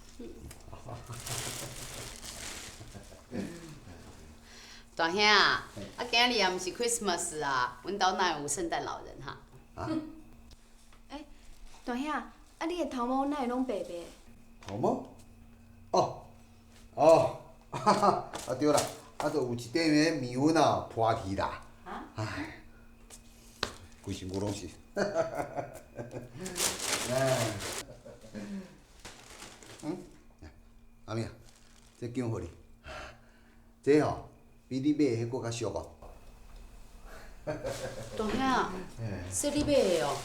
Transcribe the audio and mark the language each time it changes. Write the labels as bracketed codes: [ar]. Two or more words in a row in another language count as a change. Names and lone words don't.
[nan] 大兄啊，今日也毋是 Christmas 啊，阮兜哪有圣诞老人哈？啊？大兄，你的头毛哪会拢白白？头毛？对啦，就有一点个面粉啊破去啦。啊？ 唉，规身躯拢是。阿明，这奖互你，这吼比你买的迄搁较俗哦。大兄，说你买的哦？